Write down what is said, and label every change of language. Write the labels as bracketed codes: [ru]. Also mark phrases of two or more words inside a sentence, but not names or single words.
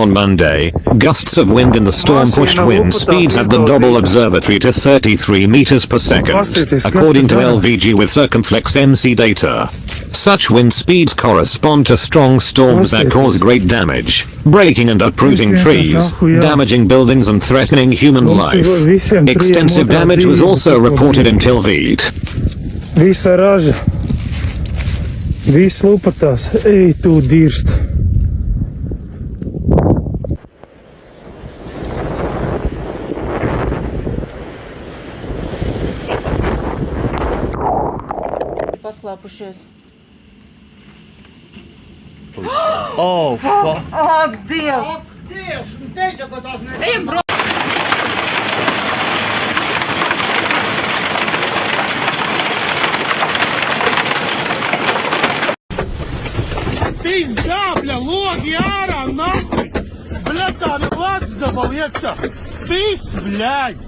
[en] on Monday, gusts of wind in the storm pushed wind speeds at the Double Observatory to 33 meters per second, according to LVG with circumflex MC data. Such wind speeds correspond to strong storms that cause great damage, breaking and uprooting trees, damaging buildings and threatening human life. Extensive damage was also reported in Tilvid. [lv] Visa raža, viss lupatās, ej tu dirst. Paslēpušies. [en] Oh, fuck. [lv] Ak, Dievs! Ak, Dievs! Teicu, ka tās ne... Ejam, bro! [ru] Пизда, бля, логи, ара, нахуй! Бля, там лак сгобал, это! Пиз, блядь!